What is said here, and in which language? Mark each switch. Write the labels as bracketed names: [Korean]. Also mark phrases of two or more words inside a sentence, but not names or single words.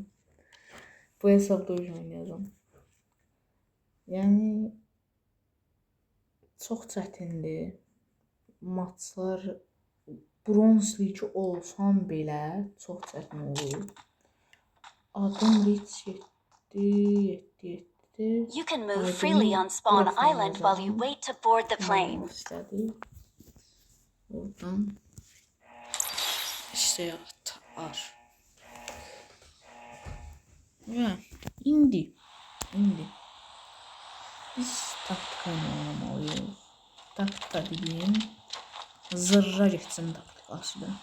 [Azerbaijani] Bu hesabda oynayacağam. Yəni çox çətindir. Maçlar bronz ligi olsan belə çox çətin olur. Adım reach 7. [English] You can move freely on Spawn Island while you wait to board the plane. [Turkish] Oradan işte atar. [Azerbaijani] Və indi biz taktika oynamalıyıq. Taktika deyim, zırra geçsin taktikası da.